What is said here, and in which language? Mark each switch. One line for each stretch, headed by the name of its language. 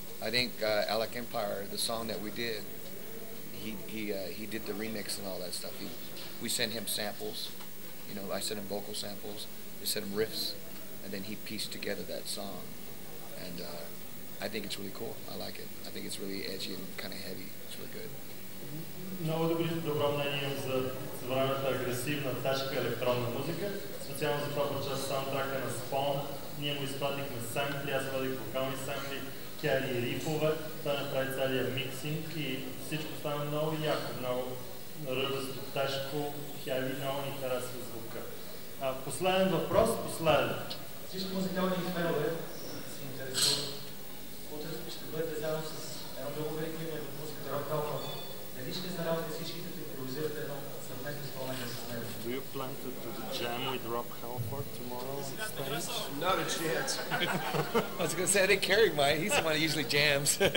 English: I think Alec Empire, the song that we did, he did the remix and all that stuff. We sent him samples, you know, I sent him vocal samples, we sent him riffs, and then he pieced together that song. And I think it's really cool. I like it. I think it's really edgy and kind of heavy. It's really good.
Bulgarian: Много добро мнение имам за съвременната агресивна, тежка електронна музика. Специално за това част саундтрака на Spawn. Ние му изпратихме семпли, аз водих вокални семпли, Кери и рифове. Той направи целият миксинг и всичко стана много яко, много ръдъсто, тежко, хеви, много ни харесва звука. Последен въпрос, последен. Всички музикални фенове се интересуват. Утре ще бъдете заедно с едно друго велико име в музиката Рок Халфорд. Дали ще заразите всички, като импровизирате едно съвместно изпълнение с него?
English: Do you plan to jam with Rob Halford tomorrow on stage? Not a chance. I was going to say, I think Kerry might. He's the one that usually jams.